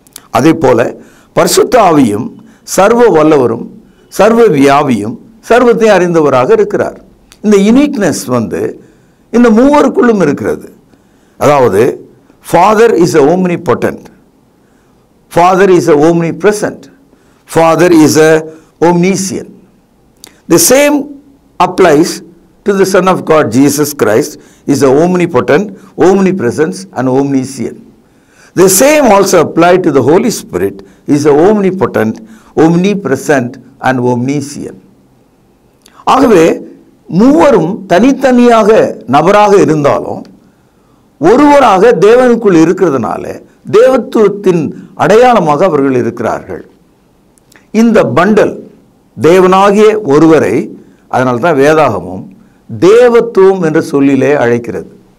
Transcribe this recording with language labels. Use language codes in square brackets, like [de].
[ta] அதே போல பரிசுத்த ஆவியும் சர்வ வல்லவரும் சர்வ வியாபியும் சர்வத்தையும் அறிந்தவராக இருக்கிறார். இந்த யுனிக்னஸ் இந்த மூவருக்குள்ளும் இருக்கிறது. [en] அதாவது father is a omnipotent, father is a omnipresent, father is a omniscient. The same applies to the Son of God, Jesus Christ is a omnipotent, omnipresent and omniscient. The same also apply to the Holy Spirit, is a omnipotent, omnipresent and omniscient. [ta] ஆகவே மூவரும் தனித்தனியாக நபராக இருந்தாலும் ஒருவராக தேவனுக்குள் இருக்கிறதுனால தேவத்துவத்தின் அடையாளமாக அவர்கள் இருக்கிறார்கள். இந்த பண்டல் தேவனாகிய ஒருவரை அதனால தான் வேதாகமும் தேவத்துவம் என்ற சொல்லிலே அழைக்கிறது.